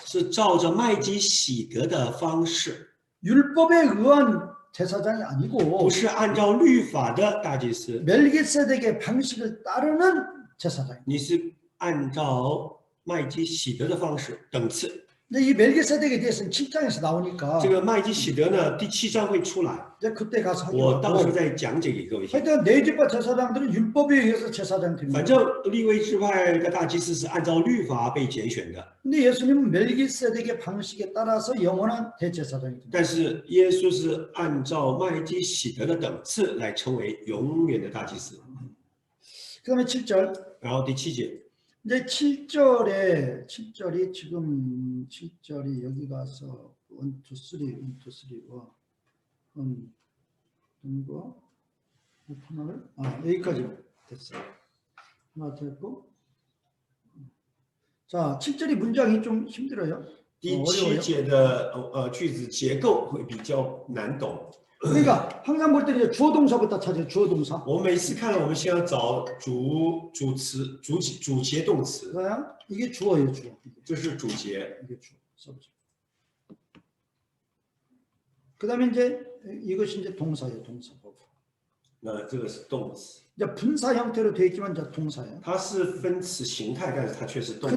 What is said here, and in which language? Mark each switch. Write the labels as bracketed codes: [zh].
[zh] 是照着麦基洗德的方式， [ko] 율법에 의한 제사장이 아니고 [zh] 不是按照律法的大祭司， [ko] 멜기세덱의 방식을 따르는 제사장. [zh] 你是按照麦基洗德的方式等次。 [ko] 근데 이 멜기세덱에 대해서는 7장에서 나오니까 [zh] 这个麦基洗德呢，第7章会出来， [ko] 이제 그때 가서 [zh] 我到时候 [ko] 하기로 [zh] 再讲解给各位听。 [ko] 하여튼 네 집과 제사장들은 율법에 의해서 제사장 [zh] 反 [ko] 됩니다. [zh] 正利未支派的大祭司是按照律法被拣选的， [ko] 근데 예수님은 멜기세덱의 방식에 따라서 영원한 대제사장이 됩니다. [zh] 但是耶稣是按照麦基洗德的等次来成为永远的大祭司。 [ko] 그다음에 7절. [zh] 然后第7节， [ko] 이제 7절이 지금 7절이 여기 가서 1, 2, 3와 이거 하나를 여기까지 됐어요. 하나 됐고, 자 7절이 문장이 좀 힘들어요. [zh] 第7节的句子结构会比较难懂。 [ko] 그러니까 항상 볼 때 이제 주어 동사부터 찾아요. 주어 동사. [zh] 我们每次看了，我们先要找主词、主节动词， [ko] 그냥 이게 주어예요, 주어. [zh] 这是主节。 [ko] 이게 주어. 써보죠. 그다음에 이제 이것이 이제 동사예요, 동사. [zh] 那这个是动词， [ko] 이제 분사 형태로 되어 있지만 이제 동사예요. [zh] 它是分词形态，但是它却是动词。